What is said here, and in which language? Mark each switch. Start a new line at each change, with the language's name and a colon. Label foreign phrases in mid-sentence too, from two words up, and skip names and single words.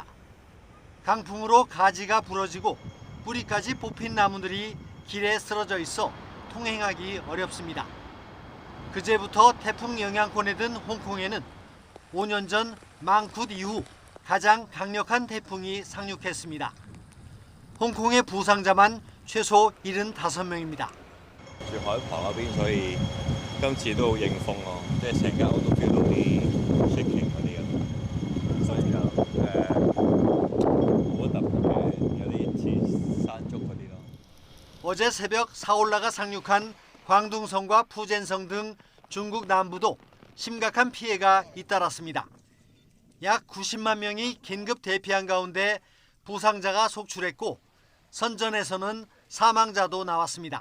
Korean: 강풍으로 가지가 부러지고 뿌리까지 뽑힌 나무들이 길에 쓰러져 있어 통행하기 어렵습니다. 그제부터 태풍 영향권에 든 홍콩에는 5년 전 망굿 이후 가장 강력한 태풍이 상륙했습니다. 홍콩의 부상자만 최소 75명입니다.
Cantonese: 住海旁嗰邊，所以今次都好迎風咯，即係成間屋都 feel 到啲 shaking 嗰啲咁，所以就冇乜特別嘅，有啲似山竹嗰啲咯。
Korean: 어제 새벽 사울라가 상륙한 광둥성과 푸젠성 등 중국 남부도 심각한 피해가 잇따랐습니다. 약 90만 명이 긴급 대피한 가운데 부상자가 속출했고 선전에서는 사망자도 나왔습니다.